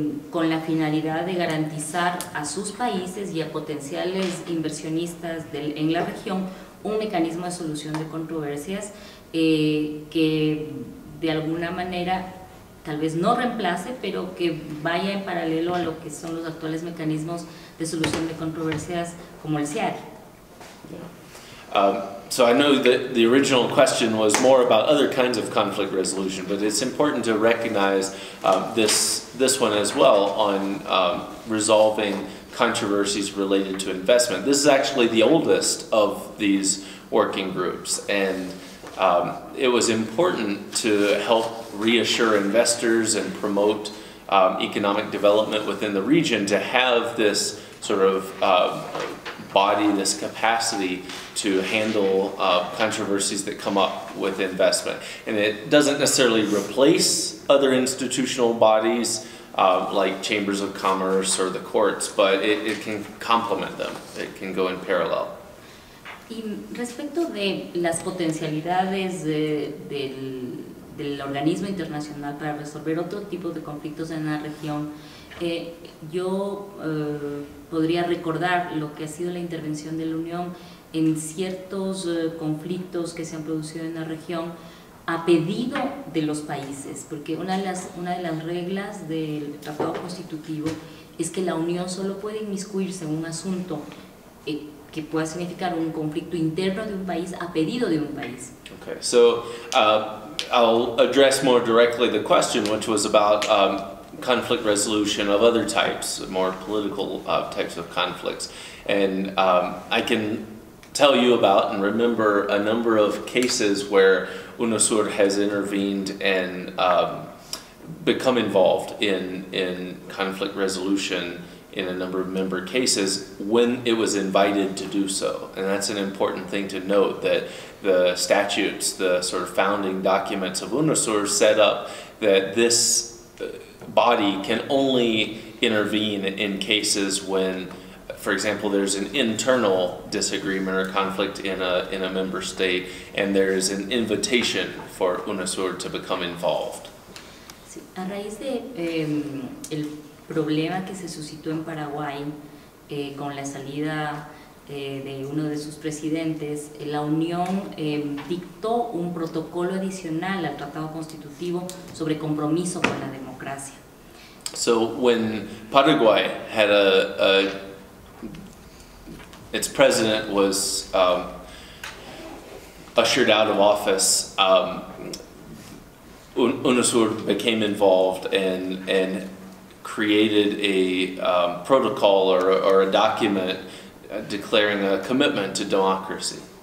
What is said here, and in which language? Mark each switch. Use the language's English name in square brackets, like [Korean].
[Spanish] con la finalidad de garantizar a sus países y a potenciales inversionistas en la región un mecanismo de solución de controversias que de alguna manera tal vez no reemplace, pero que vaya en paralelo a lo que son los actuales mecanismos de solución de controversias como el CIARI. [English] So I know that the original question was more about other kinds of conflict resolution, but it's important to recognize this one as well on resolving controversies related to investment. This is actually the oldest of these working groups, and it was important to help reassure investors and promote economic development within the region to have this sort of body, this capacity to handle controversies that come up with investment. And it doesn't necessarily replace other institutional bodies like chambers of commerce or the courts, but it can complement them. It can go in parallel. [Spanish] Y respecto de las potencialidades del organismo internacional para resolver otro tipo de conflictos en la región, yo podría recordar lo que ha sido la intervención de la Unión en ciertos conflictos que se han producido en la región a pedido de los países, porque una de las reglas del tratado constitutivo es que la Unión solo puede inmiscuirse en un asunto que pueda significar un conflicto interno de un país a pedido de un país. [English] Okay, so I'll address more directly the question, which was about conflict resolution of other types, more political types of conflicts. And I can tell you about and remember a number of cases where UNASUR has intervened and become involved in conflict resolution in a number of member cases when it was invited to do so. And that's an important thing to note, that the statutes, the sort of founding documents of UNASUR set up that this body can only intervene in cases when, for example, there's an internal disagreement or conflict in a member state and there is an invitation for UNASUR to become involved. [Spanish] Sí, a raíz de el problema que se suscitó en Paraguay con la salida de uno de sus presidentes, la Unión dictó un protocolo adicional al Tratado Constitutivo sobre compromiso con la democracia. [English] So when Paraguay had its president was ushered out of office, UNASUR became involved and created a protocol or a document declaring a commitment to democracy.